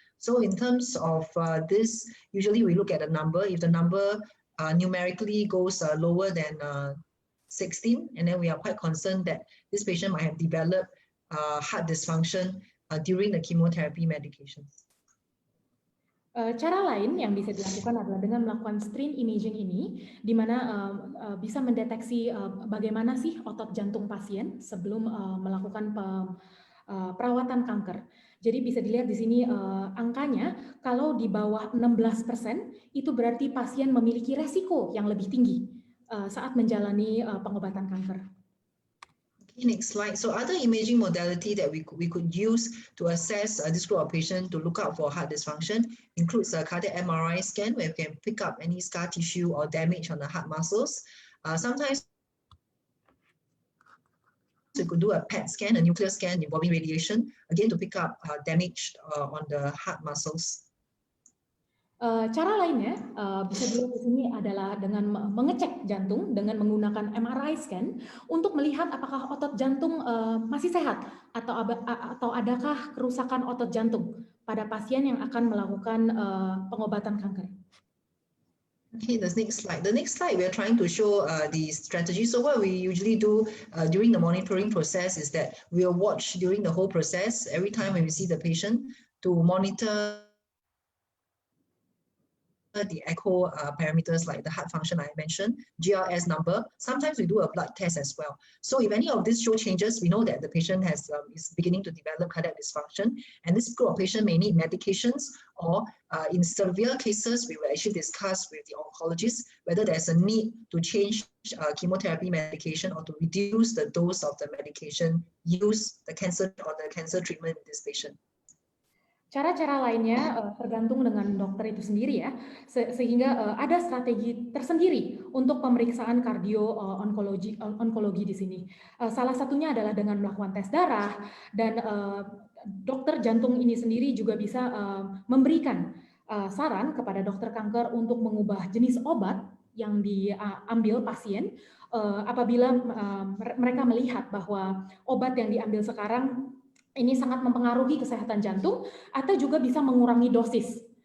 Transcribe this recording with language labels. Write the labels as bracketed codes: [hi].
[en] So in terms of this, usually we look at a number. If the number numerically goes lower than 16, and then we are quite concerned that this patient might have developed heart dysfunction during the chemotherapy medications. [id] Cara lain yang bisa dilakukan adalah dengan melakukan [en] screen imaging [id] ini, di mana bisa mendeteksi bagaimana sih otot jantung pasien sebelum melakukan perawatan kanker. Jadi bisa dilihat di sini angkanya, kalau di bawah 16% itu berarti pasien memiliki resiko yang lebih tinggi saat menjalani pengobatan kanker. [en] Next slide. So other imaging modality that we could use to assess this group of patients to look out for heart dysfunction includes a cardiac MRI scan where we can pick up any scar tissue or damage on the heart muscles. Sometimes we could do a PET scan, a nuclear scan involving radiation, again to pick up damage on the heart muscles. [id] Cara lainnya bisa dilihat di sini adalah dengan mengecek jantung dengan menggunakan MRI scan untuk melihat apakah otot jantung masih sehat atau adakah kerusakan otot jantung pada pasien yang akan melakukan pengobatan kanker. [en] Okay, the next slide. The next slide, we're trying to show the strategy. So what we usually do during the monitoring process is that we'll watch during the whole process, every time when we see the patient, to monitor the echo parameters like the heart function I mentioned, GRS number. Sometimes we do a blood test as well. So if any of these show changes, we know that the patient is beginning to develop cardiac dysfunction, and this group of patient may need medications, or in severe cases, we will actually discuss with the oncologist whether there's a need to change chemotherapy medication or to reduce the dose of the medication used the cancer treatment in this patient. [id] Cara-cara lainnya tergantung dengan dokter itu sendiri ya, sehingga ada strategi tersendiri untuk pemeriksaan onkologi di sini. Salah satunya adalah dengan melakukan tes darah, dan dokter jantung ini sendiri juga bisa memberikan saran kepada dokter kanker untuk mengubah jenis obat yang diambil pasien apabila mereka melihat bahwa obat yang diambil sekarang ini sangat mempengaruhi kesehatan jantung, atau juga bisa mengurangi dosis.